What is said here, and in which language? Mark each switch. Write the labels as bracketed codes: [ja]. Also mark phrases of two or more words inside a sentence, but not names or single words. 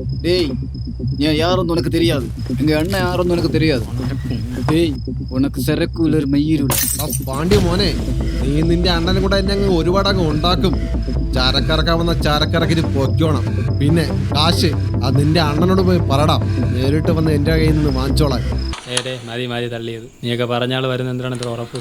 [ta] டேய், ഞാൻ யாருன்னு உனக்கு தெரியாது. எங்க அண்ணன் யாருன்னு உனக்கு தெரியாது. டேய், உனக்கு சரக்குள்ள മയ്യിരുള്ള. [ml] പാണ്ഡ്യ മോനെ, നീ നിന്റെ അണ്ണനും കൂടെ എന്നെ അങ്ങ് ഒരുപാട് അങ്ങ് ഉണ്ടാക്കും. ചരക്കിറക്കാവുന്ന ചരക്കിറക്കിട്ട് പൊയ്ക്കോണം. പിന്നെ കാശ് അത് നിന്റെ അണ്ണനോട് പോയി പറടാം. നേരിട്ട് വന്ന് എന്റെ കയ്യിൽ നിന്ന് വാങ്ങിച്ചോളാം. മതി തള്ളിയത്. നീയൊക്കെ പറഞ്ഞാൾ വരുന്ന എന്താണ് ഇത്ര ഉറപ്പ്?